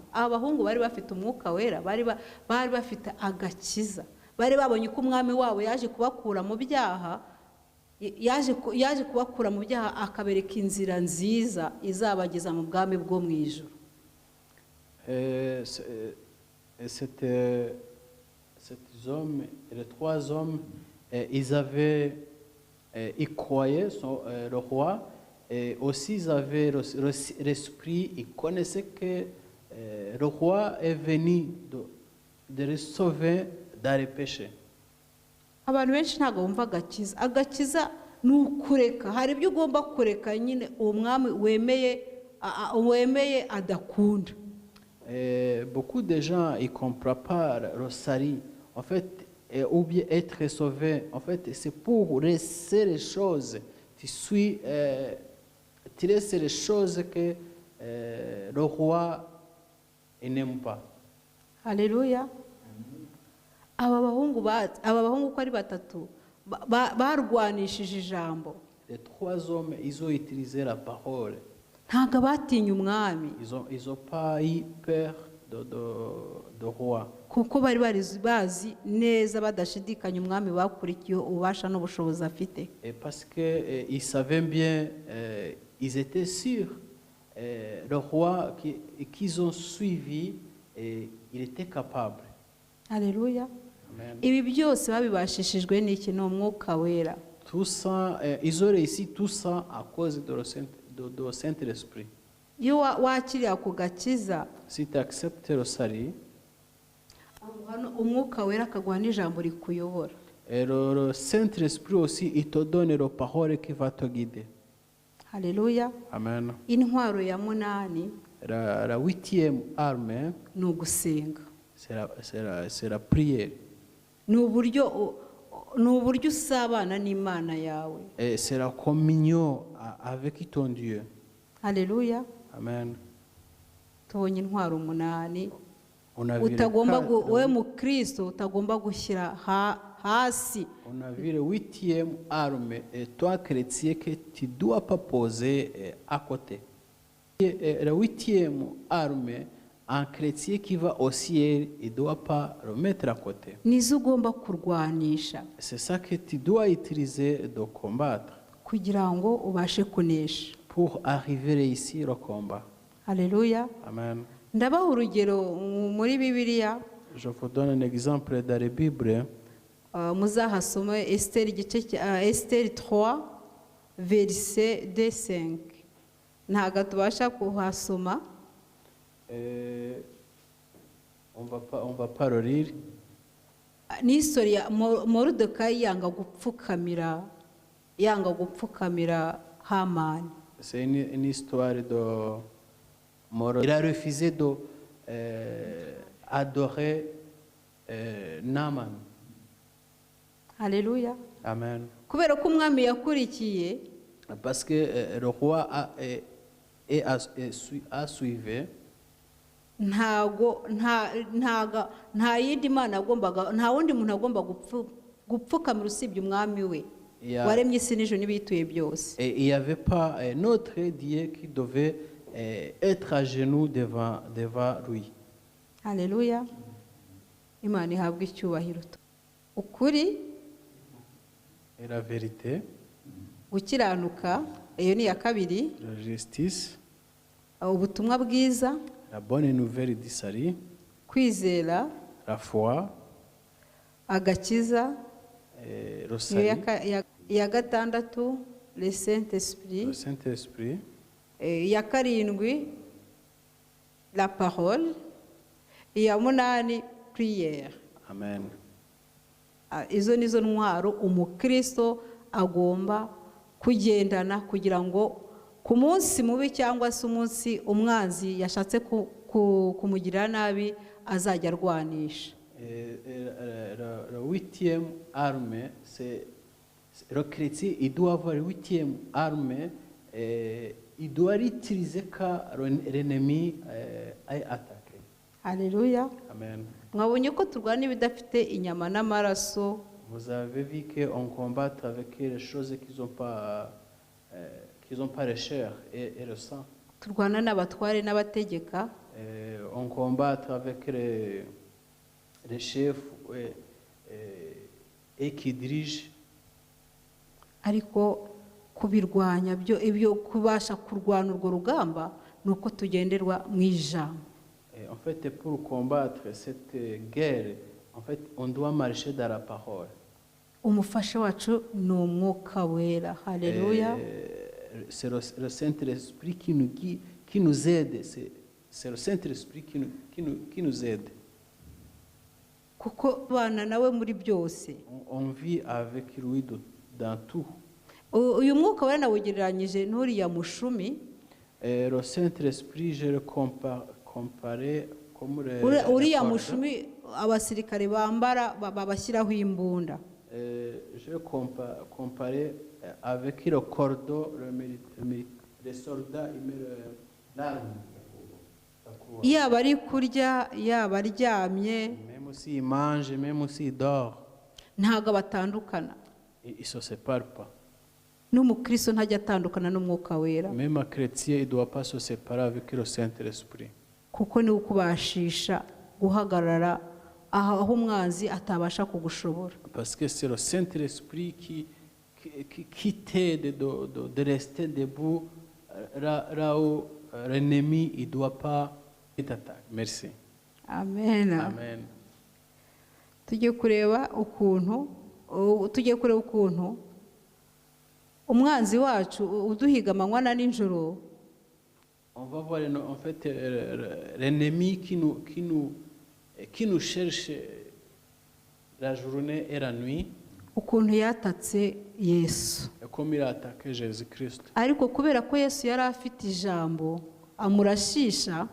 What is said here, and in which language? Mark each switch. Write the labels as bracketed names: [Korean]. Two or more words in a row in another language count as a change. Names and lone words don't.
[Kinyarwanda] Aba bahungu bari bafite umwuka wera, bari bafite agakiza. Bari babonye ko umwami wabo yaje kubakura mu byaha, yaje kubakura mu byaha akabereka inzira nziza izabageza mu bwami bwo mu ijuru. [French] Ces hommes, les trois hommes, ils croyaient le roi, et aussi ils avaient l'esprit, ils connaissaient que le roi est venu de les sauver dans les péchés. [Kinyarwanda] Abantu benshi ntabwo bumva agakiza. Agakiza ni ukureka. Hari ibyo ugomba kureka nyine uwo mwami wemeye adakunda. [French] Beaucoup de gens ils comprennent pas le salut. En fait, ou bien être sauvé. En fait, c'est pour laisser les choses. Tu laisses les choses que le roi n'aime pas. [Kinyarwanda] Haleluya. aba bahungu uko ari batatu barwanishije ijambo. [French] Les 3 hommes, ils ont utilisé la parole. [Kinyarwanda] Ntabwo batinye umwami [French] Ils ont pas eu peur de roi. [Kinyarwanda] kuko bari bazi neza badashidikanya umwami bakurikiye ububasha n'ubushobozi afite. [French] Et parce qu'ils savaient bien, ils étaient sûrs, le roi qu'ils ont suivi, il était capable. [Kinyarwanda] Haleluya. Amen. Ibi byose babibashishijwe n'iki? Ni umwuka wera. [French] Tout ça, ils ont réussi tout ça à cause de le Saint-Esprit. [Kinyarwanda] Iyo wakiriye ako gakiza, [French] Si tu acceptes le salut, [Kinyarwanda] umwuka wera akaguha n'ijambo rikuyobora. [French] et le Saint-Esprit aussi, il te donne la parole qui va te guider. [Kinyarwanda] Haleluya. Amen. Intwaro ya munani [French] La 8e arme, [Kinyarwanda] ni ugusenga. [French] c'est la prière. [Kinyarwanda] Ni uburyo usabana n'Imana yawe. [French] Et c'est la communion avec ton Dieu. [Kinyarwanda] Haleluya. Amen. Tubonye intwaro umunani [French] On a vu [Kinyarwanda] utagomba [French] le [Kinyarwanda] we mu Kristo utagomba gushyira hasi. [French] On a vu le 8e arme, et toi, chrétien, que tu ne dois pas poser à côté. Et la 8e arme, un chrétien qui va au ciel, il ne doit pas le mettre à côté. [Kinyarwanda] Nizo ugomba kurwanisha [French] C'est ça que tu dois utiliser de combattre [Kinyarwanda] kugira ngo ubashe kunesha. [French] pour arriver ici au combat. [Kinyarwanda] Haleluya. Amen. Ndabaha urugero muri Bibiliya, [French] Je vous donne un exemple dans la Bible. [Kinyarwanda] muzahasome Esther igice cya Esther 3 verset 2-5. Ntabwo tubasha kuhasoma. [French] On va pas le lire. [Kinyarwanda] Ni histori ya Moridekayi yanga gupfukamira Hamani. [French] C'est une histoire de Mordecai. Il a refusé d'adorer Naaman. [Kinyarwanda] Haleluya. Amen. Kubera ko umwami yakurikiye, [French] Parce que le roi a suivi. [Kinyarwanda] nta yindi mana agombaga, nta wundi muntu agomba gupfukamira usibye umwami we waremye isi n'ijuru n'ibiyituye byose. [French] Et il n'y avait pas un autre Dieu qui devait être à genoux devant lui. [Kinyarwanda] Haleluya. Imana ihabwa icyubahiro. Ukuri, [French] Et la vérité, [Kinyarwanda] gukiranuka, iyo ni iya kabiri. [French] la justice, [Kinyarwanda] Ubutumwa bwiza, [French] la bonne nouvelle du salut, [Kinyarwanda] kwizera, [French] la foi, [Kinyarwanda] agakiza, [French] le [Kinyarwanda] iyo [French] salut, [Kinyarwanda] iya gatandatu [French] le Saint-Esprit, le Saint-Esprit, [Kinyarwanda] iya karindwi [French] la parole, [Kinyarwanda] iya munani prière. Amen. Izo nizo ntwaro umukristo agomba kugendana kugira ngo ku munsi mubi cyangwa se umunsi umwanzi yashatse kumugirira nabi azajya arwanisha. [French] La 8e arme, c'est le chrétien, il doit avoir la 8e arme, il doit l'utiliser quand l'ennemi est attaqué. [Kinyarwanda] Haleluya. Amen. Mwabonye ko turwana ibidafite inyama n'amaraso. [French] Vous avez vu qu'on combat avec les choses qui n'ont pas la chair et le sang. [Kinyarwanda] Turwana n'abatware n'abategeka. [French] On combat avec les chefs et qui dirigent. [Kinyarwanda] Ariko kubirwanya ibyo kubasha kurwana urwo rugamba nuko tugenderwa mu ijambo. [French] En fait, pour combattre cette guerre, en fait, on doit marcher dans la parole. [Kinyarwanda] Umufasha wacu ni umwuka wera. Haleluya. [French] C'est le Saint-Esprit qui nous aide. C'est le Saint-Esprit qui nous aide. [Kinyarwanda] Kuko bana nawe muri byose. [French] On vit avec lui dans tout. [Kinyarwanda] Uyu mwuka wera nawugereranyije n'uriya mushumi. [French] Le Saint-Esprit, je le comparé comme [Kinyarwanda] uriya mushumi abasirikare bambara babashyiraho imbunda. [French] Je le comparé avec le cordon, les soldats, ils mettent l'arme. [Kinyarwanda] Yaba ari kurya, yaba aryamye, [French] Même Même s'il mange, même s'il dort, [Kinyarwanda] ntabwo batandukana. [French] il ne se sépare pas. [Kinyarwanda] N'umukristo ntajya atandukana n'umwuka wera, [French] Même un chrétien, il ne doit pas se séparer avec le Saint-Esprit. [Kinyarwanda] kuko niwe ukubashisha guhagarara aho umwanzi atabasha kugushobora. [French] Parce que c'est le Saint-Esprit qui t'aide de rester debout là où l'ennemi ne doit pas t'attaquer. Merci. [Kinyarwanda] Amen. Amen. tugiye kureba ukuntu umwanzi wacu uduhiga amanywa na nijoro. [French] On va voir en fait l'ennemi qui nous cherche la journée et la nuit. [Kinyarwanda] Ukuntu yatatse Yesu, [French] Et comme il a attaqué Jésus-Christ. [Kinyarwanda] ariko kubera ko Yesu yari afite ijambo amurashisha,